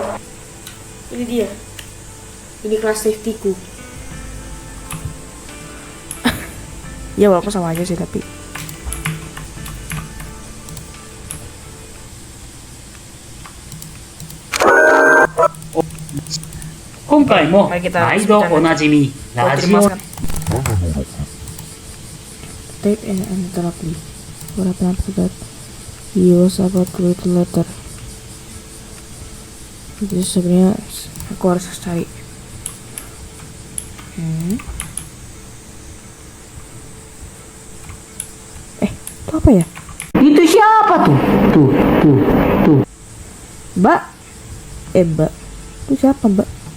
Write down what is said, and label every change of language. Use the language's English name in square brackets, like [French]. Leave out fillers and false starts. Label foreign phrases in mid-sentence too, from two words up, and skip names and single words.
[Indonesian] Ini dia. Ini kelas safety ku. Ya walaupun sama aja sih tapi. [Japanese] 今回も [Indonesian] Mari kita [Japanese] 毎度おなじみラジオ [English] Tape and interrupt. What happened after that? He was about to read the letter. [Indonesian] Jadi sebenarnya aku harus cari. Itu apa ya? Itu siapa tuh? Tuh. Mbak? Mbak. Itu siapa, Mbak?